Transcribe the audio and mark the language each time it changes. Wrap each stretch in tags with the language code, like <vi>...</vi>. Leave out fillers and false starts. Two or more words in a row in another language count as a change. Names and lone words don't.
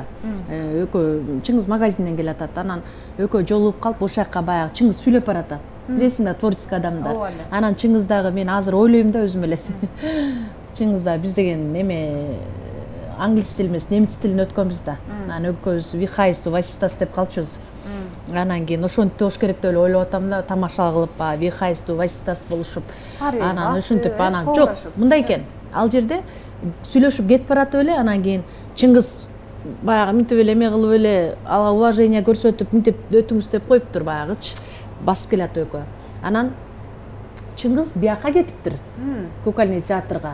<ky>Экөө Чыңгыз магазинден келатат. Анан экөө жолугуп калып ошол жака баягы Чыңгыз сүйлөп баратат. Билесиң да, творческий адам да. Анан Чыңгыз дагы мен азыр ойлойм да өзүм эле. Чыңгыз да биз деген эме англис тил эмес, немис тилин өткөнбүз да. Анан экөөбүз</ky> <de>wie heißt du, was ist das</de> <ky>деп калчубуз. Анан кийин ошентип болуш керек деп эле ойлоп атам да, тамаша кылып,</ky> <de>wie heißt du, was ist das болушуп.</de> <ky>Анан ушинтип анан жок, мындай экен. Ал жерде сүйлөшүп кетип баратып эле, анан кийин Чыңгыз баягы мынтип эле эме кылып эле ага уважение көрсөтүп мынтип өтүңүз деп коюптур баягычы, басып келатып экөө. Анан Чыңгыз бияка кетиптир, кукольный театрга.</ky>